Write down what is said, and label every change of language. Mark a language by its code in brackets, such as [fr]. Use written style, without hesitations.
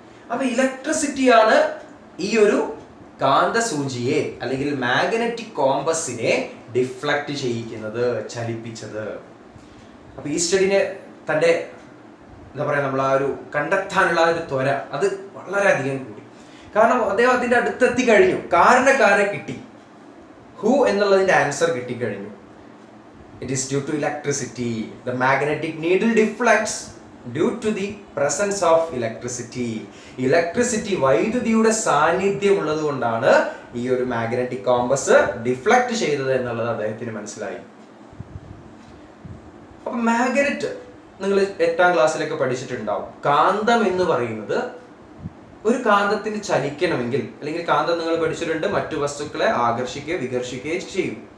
[ml] അപ്പൊ ഇലക്ട്രിസിറ്റിയാണ് ഈ ഒരു കാന്തസൂചിയെ അല്ലെങ്കിൽ മാഗ്നറ്റിക് കോമ്പസിനെ ഡിഫ്ലക്ട് ചെയ്യിക്കുന്നത്, ചലിപ്പിച്ചത്. അപ്പൊ ഈസ്റ്റഡിന് തന്റെ എന്താ പറയാ, നമ്മൾ ആ ഒരു കണ്ടെത്താനുള്ള ആ ഒരു ത്വര അത് വളരെയധികം കൂടി. കാരണം അദ്ദേഹം അതിന്റെ അടുത്തെത്തി കഴിഞ്ഞു. കാരണക്കാരെ കിട്ടി, ഹൂ എന്നുള്ളതിന്റെ answer കിട്ടിക്കഴിഞ്ഞു. [en] It is due to electricity. The magnetic needle deflects due to the presence of electricity. [ml] Electricity, വൈദ്യുതിയുടെ സാന്നിധ്യം ഉള്ളത് കൊണ്ടാണ് ഈ ഒരു മാഗ്നറ്റിക് കോമ്പസ് ഡിഫ്ലക്ട് ചെയ്തത് എന്നുള്ളത് അദ്ദേഹത്തിന് മനസ്സിലായി. അപ്പൊ മാഗ്നറ്റ് നിങ്ങൾ 8ാം ക്ലാസ്സിലൊക്കെ പഠിച്ചിട്ടുണ്ടാവും. കാന്തം എന്ന് പറയുന്നത് ഒരു കാന്തത്തിന് ചലിക്കണമെങ്കിൽ, അല്ലെങ്കിൽ കാന്തം നിങ്ങൾ പഠിച്ചിട്ടുണ്ട്, മറ്റു വസ്തുക്കളെ ആകർഷിക്കുകയോ വികർഷിക്കുകയോ ചെയ്യും.